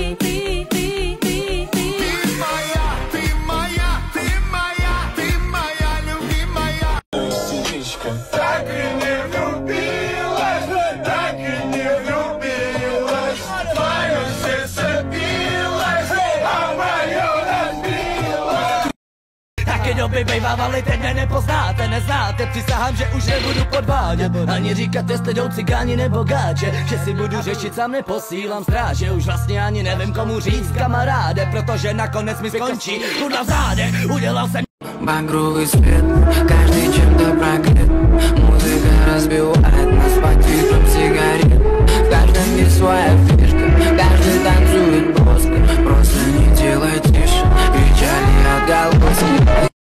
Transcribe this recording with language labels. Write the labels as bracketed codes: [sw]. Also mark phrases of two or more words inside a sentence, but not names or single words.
[ru] Так и не влюбилась, так и не влюбилась. Твое сердце билось, а мое разбилось. [cs] Taky doby bejvávali, teď mě nepoznáte, neznáte, přísahám, že už nebudu podvádět. Ani říkat, jestli jdou cikáni nebo gáče, že si budu řešit, sám neposílám stráže. Už vlastně ani nevím, komu říct kamaráde, protože nakonec mi skončí kurva v zádech, udělal jsem. [ru] Багровый свет, каждый чем-то проклят. Музыка разбивает нас под фильтром сигарет. В каждом есть своя фишка, каждый танцует плоско. Просто не делай тише, печали отголоски.